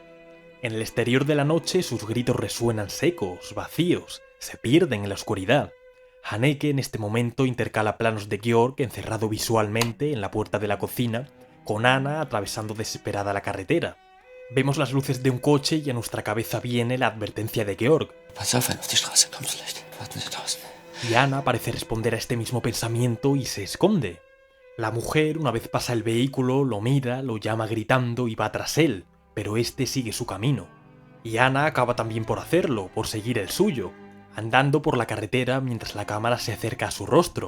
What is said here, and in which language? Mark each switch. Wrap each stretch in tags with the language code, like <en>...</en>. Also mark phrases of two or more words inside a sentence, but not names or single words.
<es>En el exterior de la noche sus gritos resuenan secos, vacíos, se pierden en la oscuridad. Haneke en este momento intercala planos de Georg encerrado visualmente en la puerta de la cocina, con Anna atravesando desesperada la carretera. Vemos las luces de un coche y a nuestra cabeza viene la advertencia de Georg.</es> <de>Pass auf, wenn auf die Straße kommst, vielleicht. Warten Sie draußen.</de> <es>Y Anna parece responder a este mismo pensamiento y se esconde. La mujer, una vez pasa el vehículo, lo mira, lo llama gritando y va tras él, pero este sigue su camino. Y Anna acaba también por hacerlo, por seguir el suyo, andando por la carretera mientras la cámara se acerca a su rostro.</es>